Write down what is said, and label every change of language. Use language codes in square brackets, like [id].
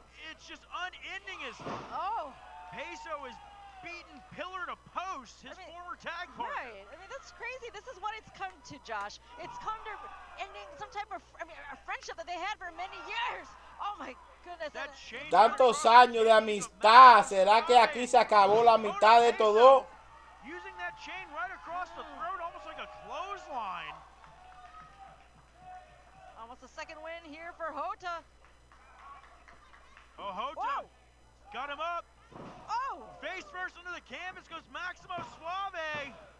[en] It's just unending as Peso is beaten pillar to post, his former tag partner. Right. I mean, that's crazy. This is what it's come to, Josh. It's come to ending some type of, a friendship that they had for many years. Oh, my goodness. [es] Tantos años de amistad. ¿Será que aquí se acabó la mitad de todo? [en] Using that chain right across the throat, almost like a clothesline. Almost a second win here for Hota. Oh, Hota got him up. Oh! Face first into the canvas goes Maximo Suave.